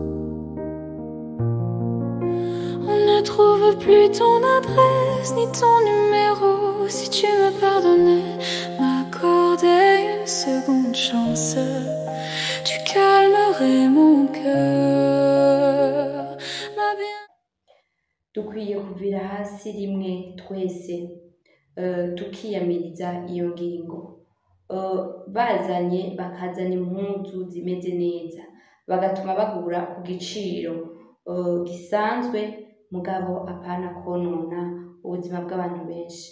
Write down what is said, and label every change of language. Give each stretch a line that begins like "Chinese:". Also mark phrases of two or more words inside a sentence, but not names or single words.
French: On ne trouve plus ton adresse ni ton numéro. Si tu me pardonnais, m'accorder une seconde chance, tu calmerais mon cœur.
Rundi: Dukwiye kuvira hasi rimwe twese tukiyamiriza iyo ngingo. Bakazana impuzu zimeze neza, bagatuma bagura ku giciro gisanzwe, mugabo apana konona ubuzima bw'abantu benshi.